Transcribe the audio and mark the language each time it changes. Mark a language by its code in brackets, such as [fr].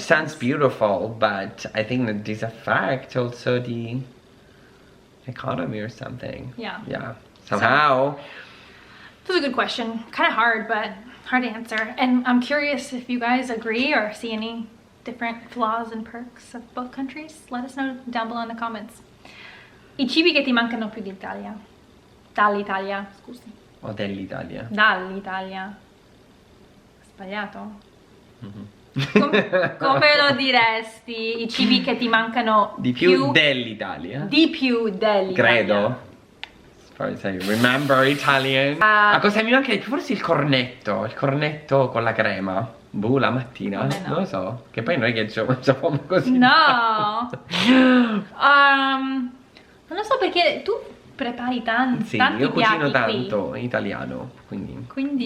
[en] It sounds beautiful, but I think that this affects also the economy or something. Yeah. Yeah, somehow. This is a good question. Kind of hard, but hard to answer. And I'm curious if you guys agree or see any different flaws and perks of both countries. Let us know down below in the comments. [it] I cibi che ti mancano più d'Italia. Dall'Italia, scusi. O dell'Italia. Dall'Italia. Sbagliato? Come lo diresti? I cibi che ti mancano di più dell'Italia. Di più dell'Italia. Credo. [en] As far as I remember Italian. [it] Ma cosa mi manca di più? Forse il cornetto con la crema. Boh, la mattina. No. Non lo so. Che poi noi che ci mangiamo così. No. Non lo so perché tu prepari tanti io cucino tanto qui. in italiano, quindi